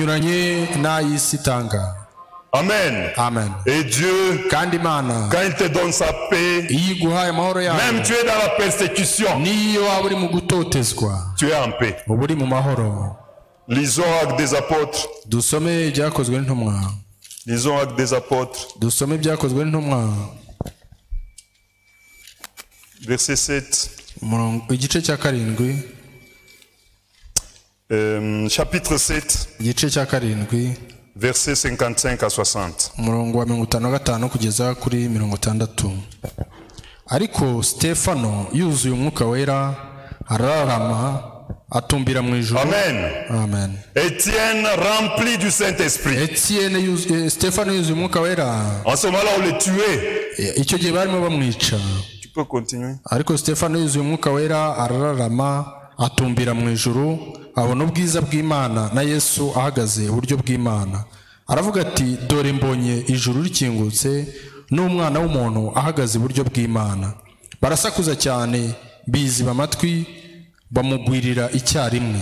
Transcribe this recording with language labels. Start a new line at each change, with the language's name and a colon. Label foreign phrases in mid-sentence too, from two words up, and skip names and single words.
French: Amen. Amen. Et Dieu, quand il te donne sa paix, même tu es dans la persécution, tu es en paix. Lisons Actes des Apôtres.
Kinyarwanda: Dusome ibyakozwe n'intumwa.
French: Lisons Actes des Apôtres.
Kinyarwanda: Dusome ibyakozwe n'intumwa.
French: Verset 7.
Kinyarwanda: Igice cya karindwi.
French: Chapitre 7.
Kinyarwanda: Igice cya karindwi.
French: Verset 55 à 60.
Kinyarwanda: Umurongo wa 55 kugeza kuri 60. Ariko Stefano yuzuye umwuka wera ararama atumbira mu ijuru. Amen. Amen.
French: Étienne rempli du Saint-Esprit.
Kinyarwanda: Stefano yuzuye umwuka wera.
French: En ce moment-là on le tuait.
Kinyarwanda: Icyo gihe barimo bamwica.
French: Tu peux continuer.
Kinyarwanda: Ariko Stefano yuzuye umwuka wera ararama atumbira mu ijuru abona ubwiza bw'Imana na Yesu ahagaze iburyo bw'Imana. Aravuga ati dore mbonye ijuru rikingutse n'umwana w'umuntu ahagaze iburyo bw'Imana. Barasakuza cyane biziba amatwi bamugwirira icyarimwe.